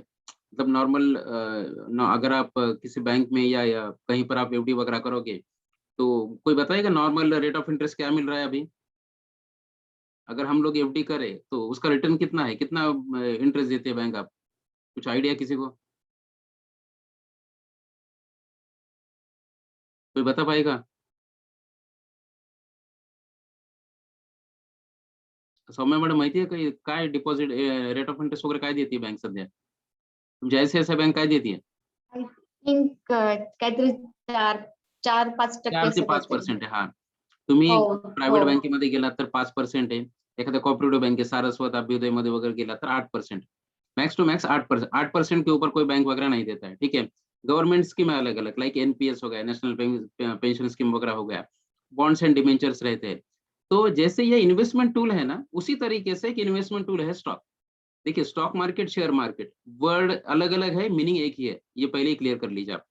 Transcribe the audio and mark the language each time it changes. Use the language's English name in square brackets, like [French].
[Hindi] मतलब नॉर्मल अगर आप किसी बैंक में या कहीं पर आप एफडी वगैरह करोगे तो कोई बताएगा नॉर्मल रेट ऑफ इंटरेस्ट क्या मिल रहा है अभी। अगर हम लोग एफडी करें तो उसका रिटर्न कितना है, कितना इंटरेस्ट देते हैं बैंक, आप कुछ आइडिया किसी को, कोई बता पाएगा। [Marathi] सौम्य मॅडम माहिती आहे का काय डिपॉझिट रेट ऑफ इंटरेस्ट वगैरे काय देते बँक सध्या, तुमची आयसीआयसीआय बँक काय देते, [English] I think [Marathi] काहीतरी 4-5% 4 ते असं काहीतरी. 5% आहे. हा, तुम्ही हो, प्रायव्हेट हो. बँकेमध्ये गेलात तर 5% आहे. एखाद्या कोऑपरेटिव्ह बँकेत सारस्वत, अभ्युदयमध्ये वगैरे गेला तर 8%, [English] max to max [Marathi] 8%। [Hindi] 8% के ऊपर कोई बैंक वगैरह नहीं देता है। ठीक है, गवर्नमेंट स्कीम है अलग अलग, लाइक एनपीएस हो गया, नेशनल पेंशन स्कीम वगैरह हो गया, बॉन्ड्स एंड डिबेंचर्स रहते हैं। तो जैसे ये इन्वेस्टमेंट टूल है ना, उसी तरीके से एक इन्वेस्टमेंट टूल है स्टॉक। देखिए, stock market, share market, word अलग अलग है, मीनिंग एक ही है, ये पहले ही क्लियर कर लीजिए आप।